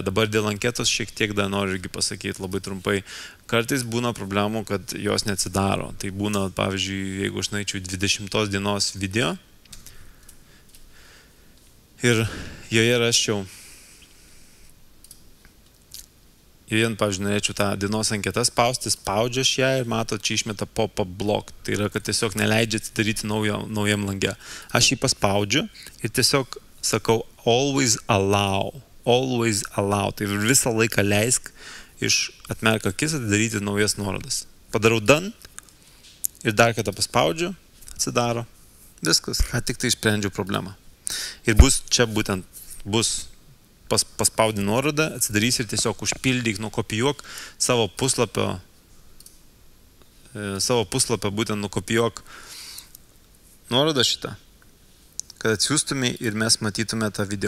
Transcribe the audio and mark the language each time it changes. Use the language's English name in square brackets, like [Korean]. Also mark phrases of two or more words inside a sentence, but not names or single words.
[Lithuanian] Dabar dėl anketos šiek tiek dar noriu irgi pasakyti labai trumpai. Kartais būna problemų, kad jos neatsidaro. Tai būna, pavyzdžiui, jeigu aš norėčiau 20 dienos video ir joje raščiau, pavyzdžiui, norėčiau tą dienos anketą spausti, spaudžia aš ją ir matot, čia išmeta [English] pop-up block. [Lithuanian] Tai yra, kad tiesiog neleidžia atsidaryti naujam lange. Aš jį paspaudžiu ir tiesiog sakau [English] always allow. [Lithuanian] Tai visą laiką leisk atmerk akis atidaryti naujas nuorodas. Padarau done ir dar kartą paspaudžiu, atsidaro. Viskas, ką tik tai išsprendžiau problemą. Ir čia būtent bus paspaudi nuorodą, atsidarys ir tiesiog užpildyk, nukopijuok savo puslapio būtent nukopijuok nuorodą šitą, kad atsiųstumai ir mes matytume tą video.